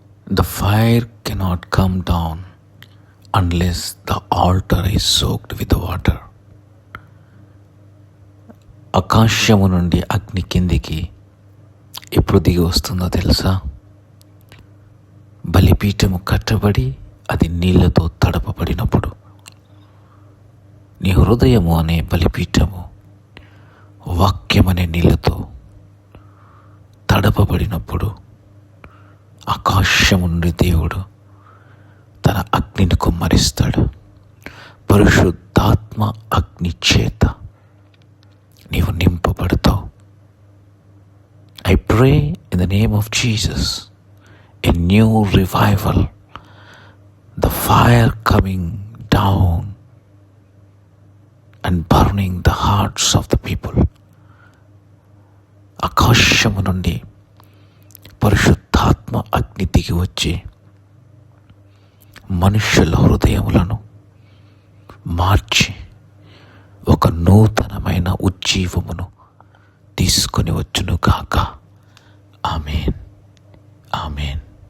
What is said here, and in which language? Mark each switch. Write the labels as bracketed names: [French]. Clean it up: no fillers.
[English] The fire cannot come down unless the altar is soaked with water. [Telugu] ఆకాశము నుండి అగ్ని కిందికి ఎప్పుడు దిగి వస్తుందో తెలుసా? బలిపీఠము కట్టబడి అది నీళ్లతో తడపబడినప్పుడు. నీ హృదయము అనే బలిపీఠము వాక్యమనే నీళ్లతో తడపబడినప్పుడు ఆకాశము నుండి దేవుడు తన అగ్నిని కుమ్మరిస్తాడు. పరిశుద్ధాత్మ అగ్ని చేత నీవు నింపబడతావు. [English] I pray in the name of Jesus, a new revival, the fire coming down and burning the hearts of the people. [Telugu] ఆకాశము నుండి పరిశుద్ధాత్మ అగ్ని దిగి వచ్చి మనుష్యుల హృదయములను మార్చి ఒక నూతనమైన ఉజ్జీవమును తీసుకొని వచ్చును గాక. ఆమేన్, ఆమేన్.